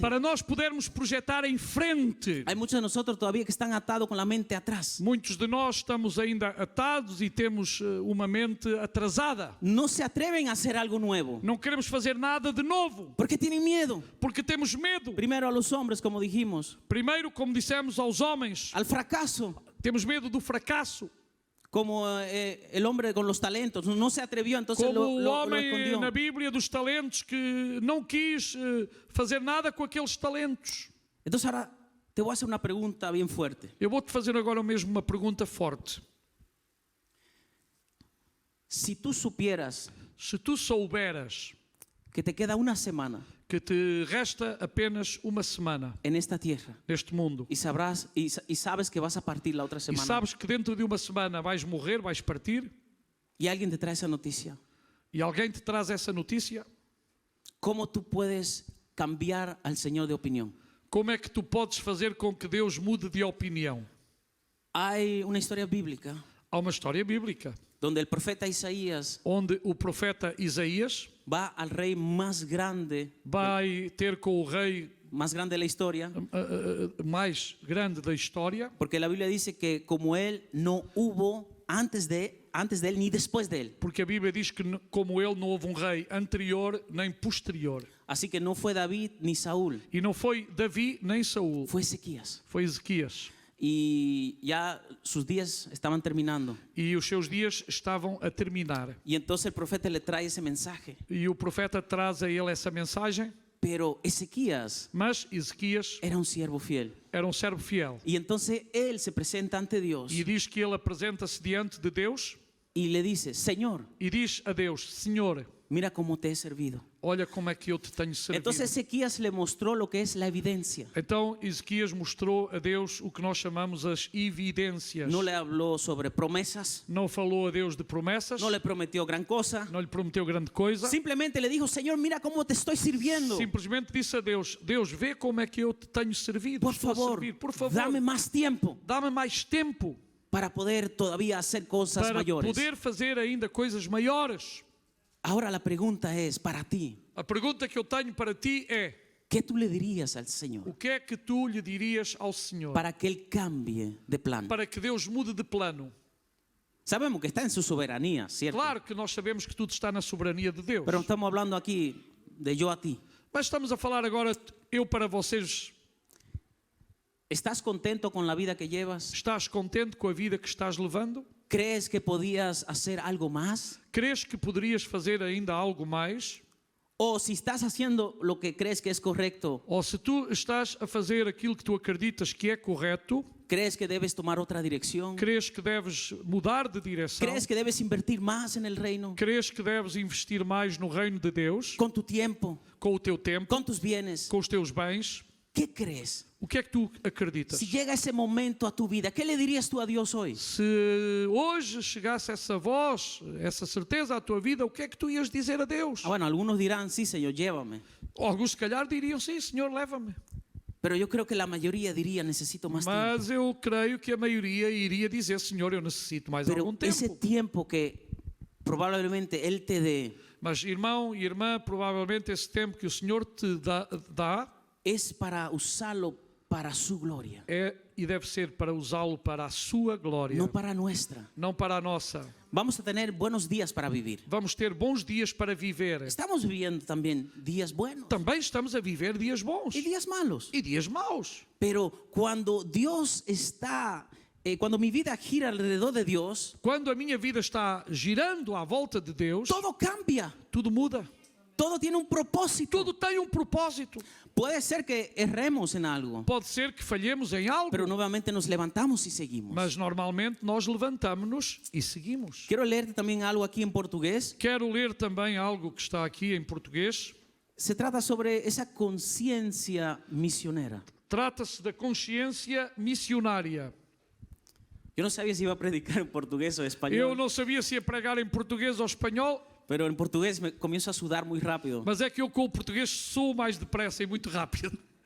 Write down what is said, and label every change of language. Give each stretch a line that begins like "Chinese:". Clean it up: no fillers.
Portuguese: Para nós podermos projetar em frente.
Spanish: Hay muchos de nosotros todavía que están atados con la mente atrás.
Portuguese: Muitos de nós estamos ainda atados e temos uma mente atrasada.
Spanish: No se atreven a hacer algo nuevo.
Portuguese: Não queremos fazer nada de novo,
Spanish: Porque tienen miedo.
Portuguese: porque temos medo.
Spanish: Primero a los hombres, como dijimos.
Portuguese: Primeiro, como dissemos aos homens,
Spanish: Al fracaso.
Portuguese: temos medo do fracasso.
Spanish: Como el hombre con los talentos. No se atrevió, entonces
Portuguese: Como o
Spanish: lo
Portuguese: homem
Spanish: escondió.
Portuguese: na Bíblia dos talentos que não quis fazer nada com aqueles talentos.
Spanish: Entonces ahora te voy a hacer una pregunta bien fuerte.
Portuguese: Eu vou-te fazer agora mesmo uma pergunta forte.
Spanish: Si tú supieras
Portuguese: Se tu souberas
Spanish: que te queda una semana
Portuguese: que te resta apenas uma semana
Spanish: en esta tierra
Portuguese: neste mundo
Spanish: y sabrás y sabes que vas a partir la otra
Portuguese: e
Spanish: semana
Portuguese: sabes que dentro de uma semana vais morrer, vais partir,
Spanish: y alguien te trae esa noticia,
Portuguese: e alguém te traz essa notícia,
Spanish: ¿cómo tú puedes cambiar al Señor de opinión?
Portuguese: como é que tu podes fazer com que Deus mude de opinião?
Spanish: Hay una historia bíblica
Portuguese: Há uma história bíblica
Spanish: donde el profeta Isaías
Portuguese: onde o profeta Isaías
Spanish: va al rey más grande
Portuguese: vai ter com o rei
Spanish: de la historia,
Portuguese: mais grande da história,
Spanish: porque la Biblia dice que como él no hubo antes de él ni después de él.
Portuguese: porque a Bíblia diz que como ele não houve um rei anterior nem posterior.
Spanish: Así que no fue David ni Saúl,
Portuguese: E não foi Davi nem Saúl,
Spanish: fue Ezequías.
Portuguese: foi Ezequias.
Spanish: Y ya sus días estaban terminando.
Portuguese: E os seus dias estavam a terminar.
Spanish: Y entonces el profeta le trae ese mensaje.
Portuguese: E o profeta traz a ele essa mensagem,
Spanish: Pero Ezequías
Portuguese: mas Ezequias
Spanish: era un siervo fiel.
Portuguese: era um servo fiel.
Spanish: Y entonces él se presenta ante Dios
Portuguese: E diz que ele apresenta-se diante de Deus
Spanish: y le dice, Señor,
Portuguese: e diz a Deus: Senhor,
Spanish: mira cómo te he servido.
Portuguese: olha como é que eu te tenho servido.
Spanish: Entonces Ezequías le mostró lo que es la evidencia.
Portuguese: Então Ezequias mostrou a Deus o que nós chamamos as evidências.
Spanish: No le habló sobre promesas,
Portuguese: Não falou a Deus de promessas,
Spanish: no le prometió gran cosa.
Portuguese: não lhe prometeu grande coisa.
Spanish: Simplemente le dijo, Señor, mira cómo te estoy sirviendo.
Portuguese: Simplesmente disse a Deus: Deus, vê como é que eu te tenho servido.
Spanish: Por
Portuguese: Estou a
Spanish: favor,
Portuguese: servir. Por favor,
Spanish: dame más tiempo
Portuguese: dá-me mais tempo
Spanish: para poder todavía hacer cosas
Portuguese: para
Spanish: mayores.
Portuguese: poder fazer ainda coisas maiores.
Spanish: Ahora la pregunta es para ti,
Portuguese: A pergunta que eu tenho para ti é:
Spanish: ¿qué tú le dirías al Señor
Portuguese: o que é que tu lhe dirias ao Senhor
Spanish: para que Él cambie de plan?
Portuguese: para que Deus mude de plano?
Spanish: Sabemos que está en su soberanía, ¿cierto?
Portuguese: Claro que nós sabemos que tudo está na soberania de Deus.
Spanish: Pero estamos hablando aquí de yo a ti.
Portuguese: Mas estamos a falar agora, eu para vocês.
Spanish: ¿Estás contento con la vida que llevas?
Portuguese: Estás contente com a vida que estás levando?
Spanish: ¿Crees que podías hacer algo más?
Portuguese: Crees que poderias fazer ainda algo mais?
Spanish: o si estás haciendo lo que crees que es correcto,
Portuguese: ou se tu estás a fazer aquilo que tu acreditas que é correto,
Spanish: crees que debes tomar otra dirección,
Portuguese: crees que deves mudar de direção,
Spanish: crees que debes invertir más en el reino,
Portuguese: crees que deves investir mais no reino de Deus,
Spanish: con tu tiempo,
Portuguese: com o teu tempo,
Spanish: con tus bienes,
Portuguese: com os teus bens,
Spanish: ¿qué crees?
Portuguese: o que é que tu acreditas?
Spanish: Si llega ese momento a tu vida, ¿qué le dirías tú a Dios hoy?
Portuguese: Se hoje chegasse essa voz, essa certeza à tua vida, o que é que tu ias dizer a Deus?
Spanish: Ah, bueno, algunos dirán, sí, Señor, llévame.
Portuguese: Alguns se calhar diriam, sim, Senhor, leva-me.
Spanish: Pero yo creo que la mayoría diría, necesito más tiempo.
Portuguese: Mas eu creio que a maioria iria dizer, Senhor, eu necessito mais algum
Spanish: Pero ese
Portuguese: tempo.
Spanish: tiempo que probablemente Él te dé
Portuguese: Mas, irmão e irmã, provavelmente esse tempo que o Senhor te dá
Spanish: es para usarlo para su gloria,
Portuguese: é e deve ser para usá-lo para a sua glória,
Spanish: no para nuestra.
Portuguese: não para a nossa.
Spanish: Vamos a tener buenos días para vivir.
Portuguese: Vamos ter bons dias para viver.
Spanish: Estamos viviendo también días buenos
Portuguese: Também estamos a viver dias bons
Spanish: y días malos.
Portuguese: e dias maus.
Spanish: Pero cuando Dios está, cuando mi vida gira alrededor de Dios,
Portuguese: Quando a minha vida está girando à volta de Deus,
Spanish: todo cambia.
Portuguese: tudo muda.
Spanish: Todo tiene un propósito.
Portuguese: Tudo tem um propósito.
Spanish: Puede ser que erremos en algo,
Portuguese: Pode ser que falhemos em algo,
Spanish: pero nuevamente nos levantamos y seguimos.
Portuguese: mas normalmente nós levantamos-nos e seguimos.
Spanish: Quiero leerte también algo aquí en portugués.
Portuguese: Quero ler também algo que está aqui em português.
Spanish: Se trata sobre esa conciencia misionera.
Portuguese: Trata-se da consciência missionária.
Spanish: Yo no sabía si iba a predicar en portugués o
Portuguese: Eu
Spanish: español,
Portuguese: não sabia se ia pregar em português ou espanhol,
Spanish: pero en portugués me comienzo a sudar muy rápido.
Portuguese: mas é que eu com o português sou mais depressa e muito rápido.